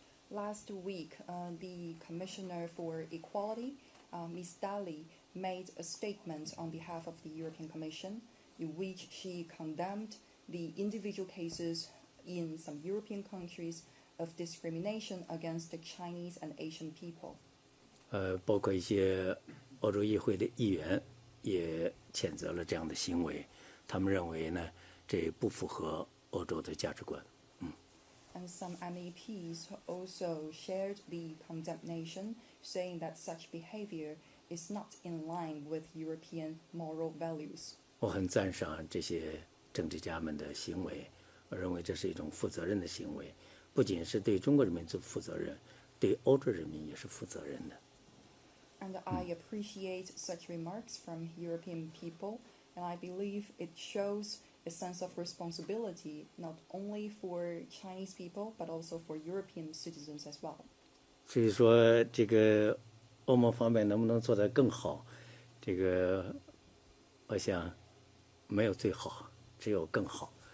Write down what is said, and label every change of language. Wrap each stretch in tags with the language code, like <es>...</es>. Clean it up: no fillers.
<en>Last week, the Commissioner for Equality, Ms. Dalli, made a statement on behalf of the European Commission in which she condemned the individual cases in some European countries of discrimination against the Chinese and Asian people.</en> <zh>包括一些欧洲议会的议员也谴责了这样的行为，他们认为呢，这不符合欧洲的价值观。</zh> <en>And some MEPs also shared the condemnation, saying that such behavior is not in line with European moral values.</en> <zh>我很赞赏这些政治家们的行为，我认为这是一种负责任的行为，不仅是对中国人民负责任，对欧洲人民也是负责任的。</zh> <en>And I appreciate such remarks from European people, and I believe it shows a sense of responsibility not only for Chinese people but also for European citizens as well.</en> <zh>所以说，这个欧盟方面能不能做得更好，这个我想没有最好，只有更好。</zh>